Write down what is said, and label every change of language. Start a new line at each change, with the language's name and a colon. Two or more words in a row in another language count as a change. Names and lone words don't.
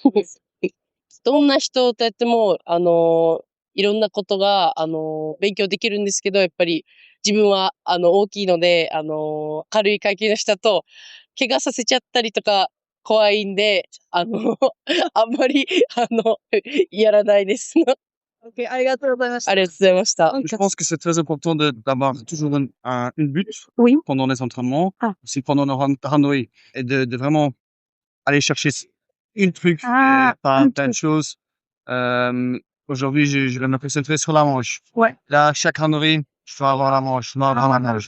Japanese: どんな人とやっても、いろんなことが、勉強できるんですけど、やっぱり自分は、大きいので、軽い階級の人だと、怪我させちゃったりとか、怖いんで、あんまり、やらないです。 OK、ありがとうございました。ありがとうございました。
French: Je pense que c'est très important d'avoir toujours une but Oui. pendant les entraînements, Ah. aussi pendant le randonnée, et de vraiment aller chercher une truc, Ah, pas un plein de truc. choses. Aujourd'hui, je vais me concentrer sur la manche. Ouais. Là, chaque randonnée, je dois avoir la manche, je dois avoir la manche.